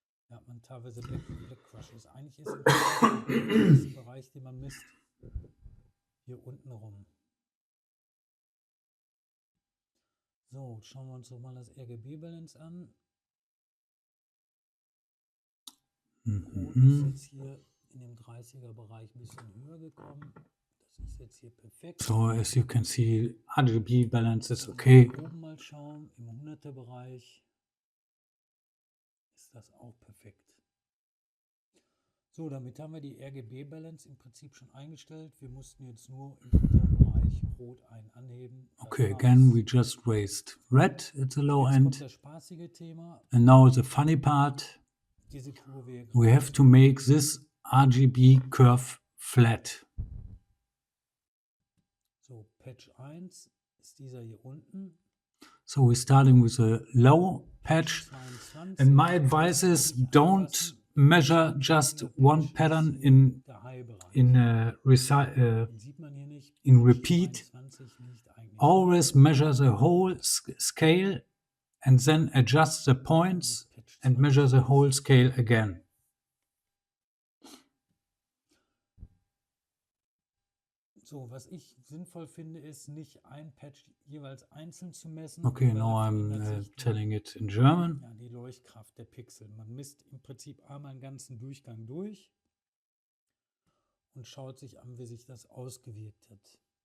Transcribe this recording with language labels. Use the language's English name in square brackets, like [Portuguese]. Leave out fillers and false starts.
[German] Ja, man teilweise Black Crush ist. Eigentlich ist im Bereich, den man misst, hier unten rum. So, schauen wir uns doch mal das RGB-Balance an. Rot ist jetzt hier in dem 30er-Bereich ein bisschen höher gekommen. Das ist jetzt hier perfekt. [English] So, as you can see, RGB balance is okay. [German] Oben mal schauen, im 100er-Bereich. Das auch perfekt. So, damit haben wir die RGB-Balance im Prinzip schon eingestellt. Wir mussten jetzt nur im unteren Bereich Rot anheben. [English] Okay, again we just raised red at the low end. [German] Das spaßige Thema. [English] And now the funny part. We have to make this RGB curve flat. [German] So, Patch 1 ist dieser hier unten. [English] So we're starting with a low patch, and my advice is don't measure just one pattern in repeat. Always measure the whole scale and then adjust the points and measure the whole scale again. [German] So, was ich sinnvoll finde, ist nicht ein Patch jeweils einzeln zu messen. Okay, weil [English] now [German] da [English] I'm [German] verändert sich [English] telling it in German. [German] ja, die Leuchtkraft der Pixel. Man misst im Prinzip einmal einen ganzen Durchgang durch und schaut sich an, wie sich das ausgewirkt hat.